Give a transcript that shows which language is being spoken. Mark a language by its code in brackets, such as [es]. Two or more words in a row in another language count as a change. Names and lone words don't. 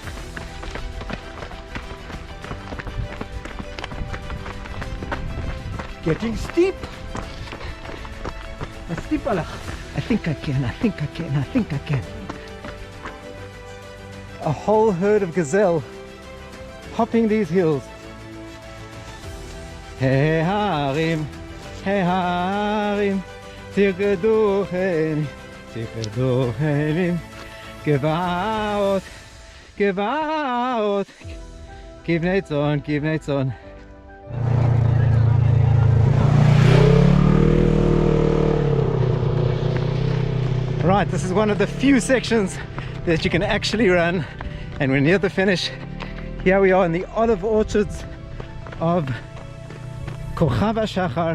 [en] Getting steep. Steep, I think I can, I think I can, I think I can. A whole herd of gazelle hopping these hills. [he] ההרים תרקדו כאילים, תרקדו כאילים, גבעות, גבעות, כבני צאן, כבני צאן. [en] Right, this is one of the few sections that you can actually run, and we're near the finish. Here we are in the olive orchards of Kochav HaShachar.